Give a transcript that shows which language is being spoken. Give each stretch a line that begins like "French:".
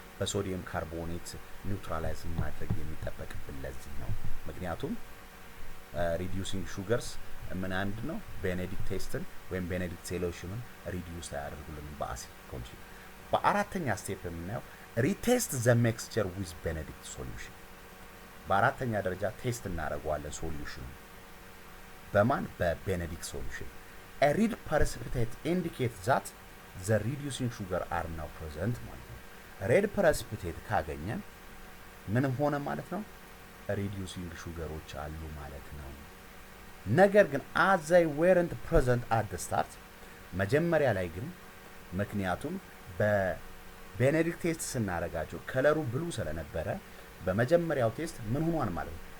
Amharic: በሶዲየም ካርቦኔት ኒውትራላይዝ ማድረግ የሚጠበቅብን ለዚህ ነው። ምክንያቱም ሪዲዩሲንግ ሹገርስ ምን አንድ ነው ቤኔዲክት ቴስትን ወይም ቤኔዲክት ሶሉሽንን ሪዲዩስ አያደርጉልንም በአሲድ ኮንዲሽን። በአራተኛ ስቴፕ የምናየው
English: ሪቴስት ዘ ሚክስቸር ዊዝ ቤኔዲክት ሶሉሽን።
Amharic: በአራተኛ ደረጃ ቴስት እናደርገዋለን ሶሉሽኑ በማን? በቤኔዲክት ሶሉሽን።
English: a red precipitate indicates that the reducing sugar are now present
Amharic: ማለት ነው። ሬድ precipitate ካገኘን ምን ሆነ ማለት ነው? reducing ሹገሮች አሉ ማለት ነው። ነገር ግን
English: as they weren't present at the start
Amharic: መጀመሪያ ላይ ግን ምክንያቱም በቤኔዲክት ቴስት ስናረጋቸው ከለሩ ብሉ ስለነበረ በመጀመሪያው ቴስት ምን ሆኗል ማለት ነው?